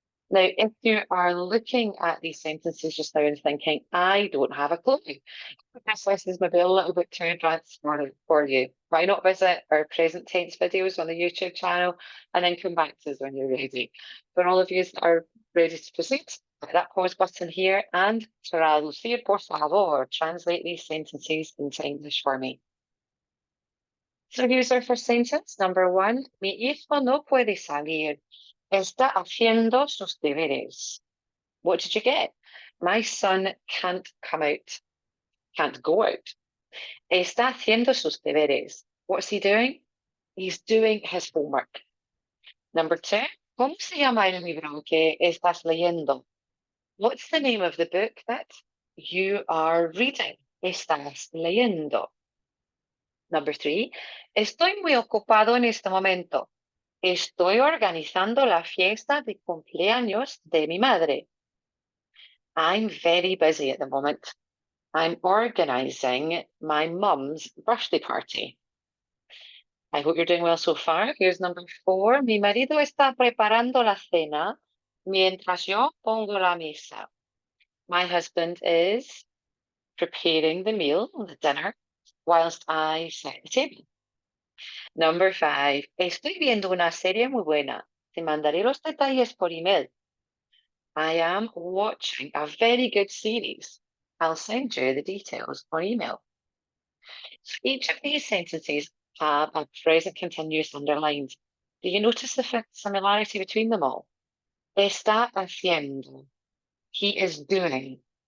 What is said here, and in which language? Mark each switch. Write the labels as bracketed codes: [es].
[en] Now, if you are looking at these sentences just now and thinking, I don't have a clue, this list is maybe a little bit too advanced for you, why not visit our present tense videos on the YouTube channel and then come back to us when you're ready? For all of you that are ready to proceed, hit that pause button here and [es] traducir, por favor, [en] translate these sentences into English for me. So here's our first sentence, number 1. [es] Mi hijo no puede salir. Está haciendo sus deberes. [en] What did you get? My son can't come out, can't go out. [es] Está haciendo sus deberes. [en] What's he doing? He's doing his homework. Number 2. [es] ¿Cómo se llama el libro que estás leyendo? [en] What's the name of the book that you are reading? [es] Estás leyendo. [en] Number 3. [es] Estoy muy ocupado en este momento. Estoy organizando la fiesta de cumpleaños de mi madre. [en] I'm very busy at the moment. I'm organizing my mum's birthday party. I hope you're doing well so far. Here's number 4. [es] Mi marido está preparando la cena mientras yo pongo la mesa. [en] My husband is preparing the meal, the dinner, whilst I set the table. Number 5. [es] Estoy viendo una serie muy buena. Te mandaré los detalles por email. [en] I am watching a very good series. I'll send you the details on email. Each of these sentences have a present continuous underlined. Do you notice the similarity between them all? [es] Está haciendo. [en] He is doing.